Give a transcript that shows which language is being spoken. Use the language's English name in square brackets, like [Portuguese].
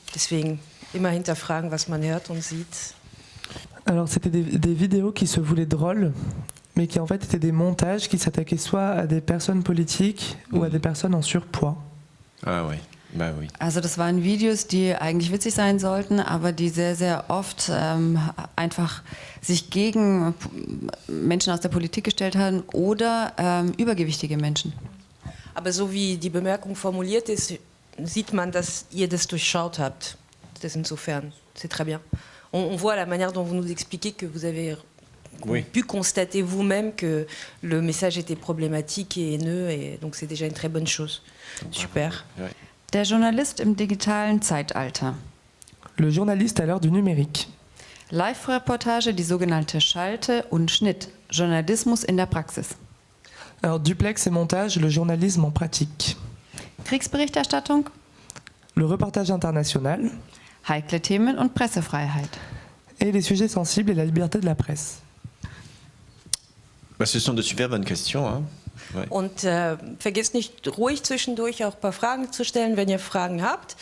[German] Deswegen immer hinterfragen, was man hört und sieht. [French] Alors c'était des vidéos qui se voulaient drôles, mais qui en fait étaient des montages qui s'attaquaient soit à des personnes politiques ou à des personnes en surpoids. Ah oui, bah oui. [German] Also das waren Videos, die eigentlich witzig sein sollten, aber die sehr, sehr oft einfach sich gegen Menschen aus der Politik gestellt haben oder übergewichtige Menschen. Aber so wie die Bemerkung formuliert ist, sieht man, dass ihr das durchschaut habt. Das insofern, [French] c'est très bien. On voit la manière dont vous nous expliquez que vous avez pu constater vous-même que le message était problématique et haineux, et donc c'est déjà une très bonne chose. Super. [German] Der Journalist im digitalen Zeitalter. [French] Le journaliste à l'heure du numérique. [German] Live-Reportage, die sogenannte Schalte und Schnitt. Journalismus in der Praxis. [French] Alors, duplex et montage, le journalisme en pratique. [German] Kriegsberichterstattung, [French] Le reportage international [German] heikle Themen und Pressefreiheit. [French] et les sujets sensibles et la liberté de la presse. Bah, ce sont de super bonnes questions. Hein. Ouais. [German] Und vergesst nicht, ruhig zwischendurch auch ein paar Fragen zu stellen, wenn ihr Fragen habt.